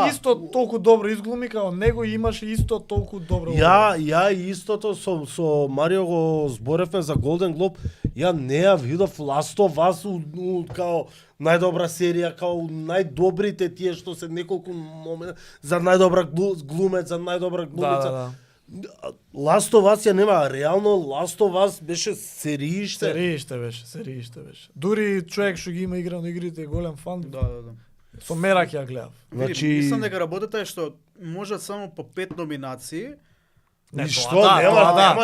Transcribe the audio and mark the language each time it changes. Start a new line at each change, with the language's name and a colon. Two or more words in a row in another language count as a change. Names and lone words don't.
Macedonian: исто толку добро изглуми како него и имаше исто толку добро. Ја истото со Марио го зборевме за Golden Globe. Ја не ја видов Last of Us као најдобра серија, као најдобрите тие што се неколку момента за најдобра глумец, за најдобра глумица. да. Last of Us ја нема, реално Last of Us беше серииште. Серииште беше. Дури човек што ги има играно игрите е голем фан. Да. Со мерак ја гледав. Значи- Мислам дека работата е што можат само по 5 номинации. Не, И тоа што да, немаш, тоа да.